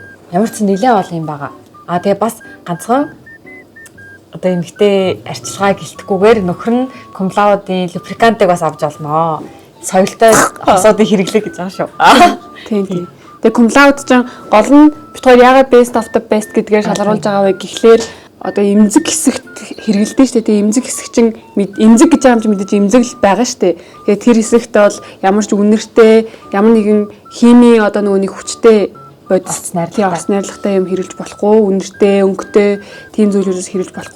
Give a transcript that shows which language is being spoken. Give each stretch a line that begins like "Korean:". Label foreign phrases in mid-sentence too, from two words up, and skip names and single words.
Mongolian: Ямар ч нэлээд олон юм байгаа. Тэгээ бас ганцхан одоо эмэгтэй арчилгаа гэлтэхгүйгээр нөхөр нь Cum laude-ийн луприкантыг бас авч олноо. Соёлтой хосоодыг хэрэглэх гэж байгаа шүү. Тийм. Тэгээ Cum laude ч гол нь бид хоёр яагаад
English: best of the best
Mongolian: гэдгээр шалгаруулж байгаа вэ гэхлээр одоо эмзэг хэсэгт хэрэгэлдэг шүү дээ. Тэгээ эмзэг хэсэг чинь эмзэг гэж байгаа юм чи мэдээж эмзэг л байгаа шүү дээ. Тэгээ тэр хэсэгтээ бол ямар ч үнэртэй, ямар нэгэн химийн одоо нөгөө нэг хүчтэй бодис найрлагатай юм хэрэглэж болохгүй, үнэртэй, өнгөтэй тийм зүйлүүдээс хэрэглэж болохгүй.